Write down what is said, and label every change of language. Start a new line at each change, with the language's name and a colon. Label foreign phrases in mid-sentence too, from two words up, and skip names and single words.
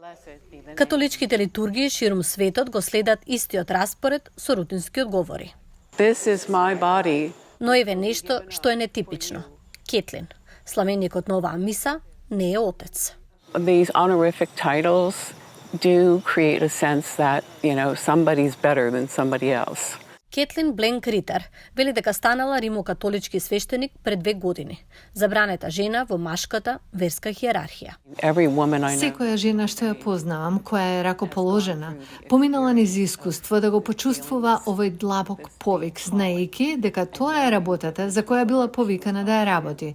Macedonian: Католичките литургии ширум светот го следат истиот распоред со рутински одговори.
English: This is my body.
Macedonian: Но еве нешто што е нетипично. Кетлин, славеникот на оваа миса, не е отец.
English: These honorific titles do create a sense that, somebody's better than somebody else.
Macedonian: Кетлин Бленк Ритер вели дека станала римокатолички свештеник пред 2 години. Забранета жена во машката верска хиерархија. Секоја жена што ја познавам, која е ракоположена, поминала низ искуство да го почувствува овој длабок повик, знаејќи дека тоа е работата за која била повикана да ја работи.